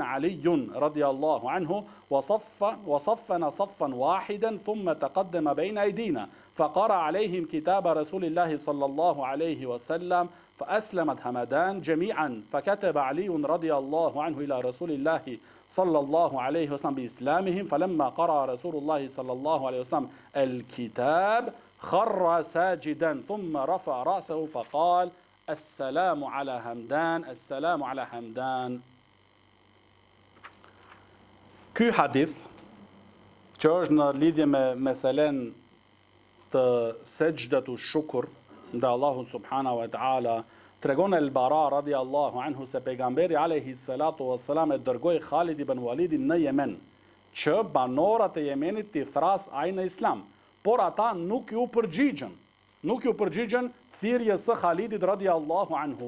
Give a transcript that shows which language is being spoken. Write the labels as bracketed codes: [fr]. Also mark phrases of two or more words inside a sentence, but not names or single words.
[ar] علي رضي الله عنه وصفنا صفا واحدا ثم تقدم بين أيدينا فقرأ عليهم كتاب رسول الله صلى الله عليه وسلم فأسلمت همدان جميعا فكتب علي رضي الله عنه إلى رسول الله صلى الله عليه وسلم بإسلامهم فلما قرأ رسول الله صلى الله عليه وسلم الكتاب خر ساجدا ثم رفع رأسه فقال السلام على همدان السلام على همدان. [sq] Ky hadith, që është në lidhje me meselen të [ar] سجدة الشكر [sq] nda Allahu [ar] سبحانه وتعالى, [sq] tregon el-Bara [ar] رضي الله عنه [sq] se pejgamberi [ar] عليه الصلاة والسلام [sq] e dërgoi Khalid ibn Walidin në Yemen, që banorët e Yemenit t'i thras ai në Islam. Por ata nuk ju përgjigjen thirrjes së Khalidit [ar] رضي الله عنه.